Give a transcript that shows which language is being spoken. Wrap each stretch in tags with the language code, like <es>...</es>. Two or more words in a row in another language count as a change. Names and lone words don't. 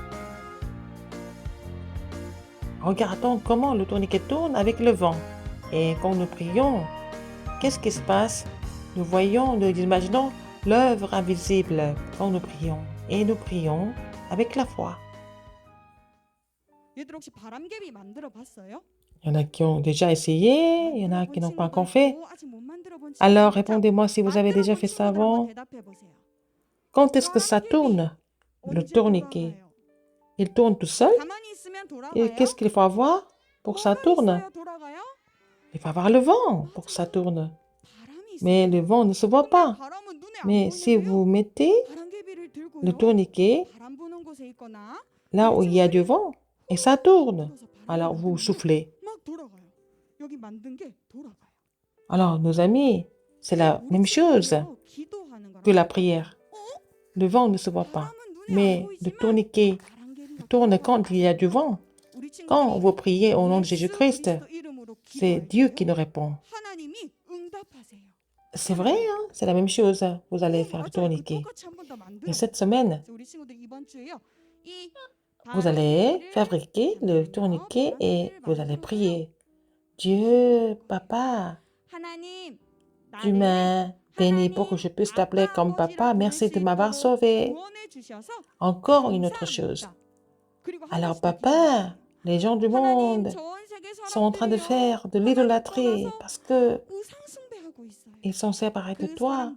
<fr>Regardons comment le tourniquet tourne avec le vent. Et quand nous prions, qu'est-ce qui se passe? Nous voyons, nous imaginons l'œuvre invisible quand nous prions. Et nous prions avec la foi.</fr> <ko>얘들 혹시 바람개비 만들어 봤어요?</ko> <fr>Il y en a qui ont déjà essayé, il y en a qui n'ont pas encore fait.</fr> <ko>아직 못 만들어 본 친구</ko> <fr>Alors,</fr> <ko>있죠?</ko> <fr>répondez-moi si vous avez déjà fait ça avant.</fr> <ko>대답해 보세요.</ko> <fr>Quand est-ce que ça tourne, le</fr> <ko>언제</ko> <fr>tourniquet?</fr> <ko>돌아가요?</ko> <fr>Il tourne tout seul?</fr> <ko>가만히 있으면 돌아가요?</ko> <fr>Et qu'est-ce qu'il faut avoir pour que ça</fr> <ko>뭐가</ko> <fr>tourne?</fr> <ko>있어야 돌아가요?</ko> <fr>Il faut avoir le vent pour que ça tourne.</fr> <ko>바람이 있어요.</ko> <fr>Mais le vent ne se voit pas.</fr> <ko>바람은 눈에 안</ko> <fr>Mais si</fr> <ko>보이는데요?</ko> <fr>vous mettez</fr> <ko>바람개비를 들고요.</ko> <fr>le tourniquet</fr> <ko>바람 부는 곳에 있거나</ko> <fr>là où il y a du vent, et ça tourne.</fr> <ko>불어서 바람이</ko> <fr>Alors vous</fr> <ko>불면</ko> <fr>soufflez.</fr> <ko>막 돌아가요. 여기 만든 게 돌아가요.</ko> <fr>Alors nos amis, c'est la même chose</fr> <ko>기도하는 거랑</ko> <fr>que la prière. Le vent ne se voit pas.</fr> <ko>바람은 눈에 안</ko> <fr>Mais le</fr> <ko>보이지만</ko> <fr>tourniquet</fr> <ko>바람개비가</ko> <fr>tourne quand il y a du vent.</fr> <ko>우리 친구들이</ko> <fr>Quand vous priez au nom de</fr> <ko>예수</ko> <fr>Jésus-Christ,</fr> <ko>그리스도 이름으로</ko> <fr>c'est</fr> <ko>기도할</ko> <fr>Dieu</fr> <ko>때요.</ko> <fr>qui nous répond.</fr> <ko>하나님이 응답하세요.</ko> <fr>C'est vrai, hein? C'est la même chose. Vous allez faire le</fr> <ko>맞아요.</ko> <fr>tourniquet.</fr> <ko>똑같이 한 번 더 만들어.</ko> <fr>Et cette semaine,</fr> <ko>우리 친구들 이번 주에요. 이</ko> <fr>vous allez</fr> <ko>바람개비를</ko> <fr>fabriquer le tourniquet et vous allez prier. Dieu, Papa,</fr> <ko>하나님</ko> <fr>tu</fr> <ko>나를</ko> <fr>m'as Béni pour que je puisse t'appeler comme papa. Merci de m'avoir sauvé. Encore une autre chose. Alors, papa, les gens du monde sont en train de faire de l'idolâtrie parce que ils sont séparés de toi.</fr>